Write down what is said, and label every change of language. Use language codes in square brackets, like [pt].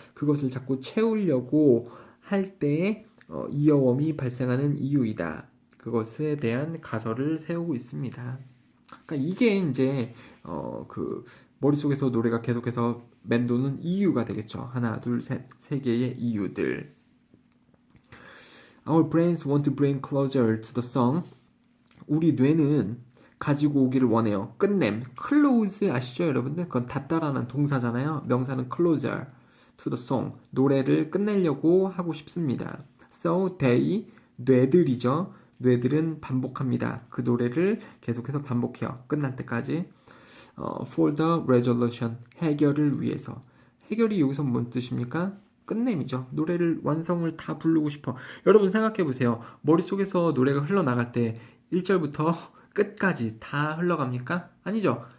[ko] 그것을 자꾸 채우려고 할 때 이어웜이 발생하는 이유이다. 그것에 대한 가설을 세우고 있습니다. 그러니까 이게 이제 머릿속에서 노래가 계속해서 맴도는 이유가 되겠죠. 하나, 둘, 셋, 세 개의 이유들. [en] Our brains want to bring closer to the song. [ko] 우리 뇌는 가지고 오기를 원해요. 끝냄. close 아시죠, 여러분들? 그건 닿다라는 동사잖아요. 명사는 [en] closer to the song. [ko] 노래를 끝내려고 하고 싶습니다. [en] So they, [ko] 뇌들이죠. 뇌들은 반복합니다. 그 노래를 계속해서 반복해요. 끝날 때까지. [en] For the resolution. [ko] 해결을 위해서. 해결이 여기서 뭔 뜻입니까? 끝냄이죠. 노래를 완성을 다 부르고 싶어. 여러분 생각해 보세요. 머릿속에서 노래가 흘러나갈 때 1절부터 끝까지 다 흘러갑니까? 아니죠.